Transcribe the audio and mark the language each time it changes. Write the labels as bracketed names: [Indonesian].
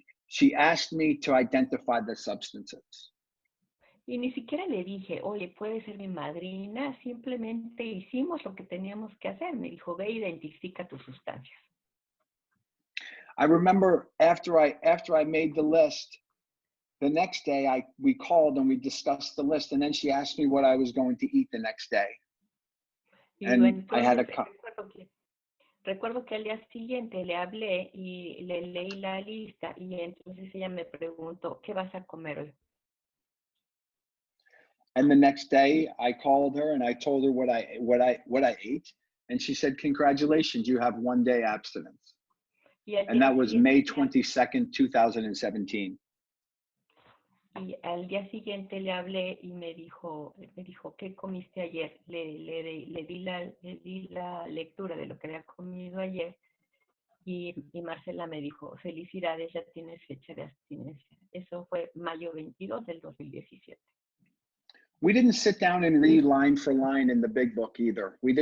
[English] She asked me to identify the substances. [Spanish] Y ni siquiera le dije, oye, puedes ser mi madrina, simplemente hicimos lo que teníamos que hacer. Me dijo, ve, identifica tus sustancias. [English] I remember after I made the list, the next day we called and we discussed the list, and then she asked me what I was going to eat the next day. And [Spanish] entonces, [English] I had [Spanish] recuerdo que al día siguiente le hablé y le leí la lista y entonces ella me preguntó, ¿qué vas a comer hoy? [English] And the next day I called her and I told her what I ate, and she said, "Congratulations, you have 1 day abstinence." And that was May 22nd, 2017. [Spanish] Y al día siguiente le hablé y me dijo, ¿qué comiste ayer? Le di la lectura de lo que había comido ayer y Marcela me dijo, felicidades, ya tienes fecha de abstinencia. Eso fue mayo 22 del 2017. [English] We didn't sit down and read line for line in the big book either.